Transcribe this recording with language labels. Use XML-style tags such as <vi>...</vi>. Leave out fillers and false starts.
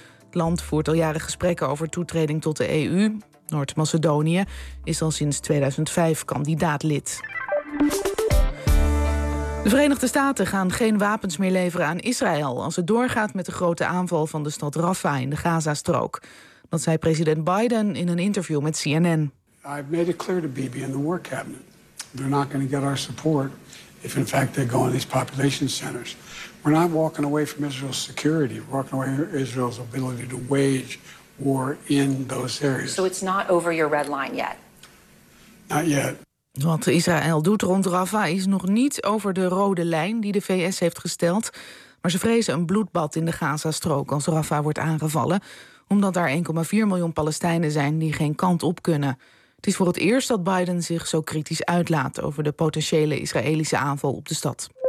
<nl>Het land voert al jaren gesprekken over toetreding tot de EU. Noord-Macedonië is al sinds 2005 kandidaatlid. De Verenigde Staten gaan geen wapens meer leveren aan Israël als het doorgaat met de grote aanval van de stad Rafah in de Gazastrook. Dat zei president Biden in een interview met CNN.</nl> <en>I've made it clear to Bibi and the war cabinet. They're not going to get our support if in fact they go in these population centers. We're not walking away from Israel's security. We're walking away from Israel's ability to wage war in those areas. So it's not over your red line yet. Not yet.</en> <nl>Wat Israël doet rond Rafah is nog niet over de rode lijn die de VS heeft gesteld. Maar ze vrezen een bloedbad in de Gazastrook als Rafah wordt aangevallen, omdat daar 1,4 miljoen Palestijnen zijn die geen kant op kunnen. Het is voor het eerst dat Biden zich zo kritisch uitlaat over de potentiële Israëlische aanval op de stad.</nl>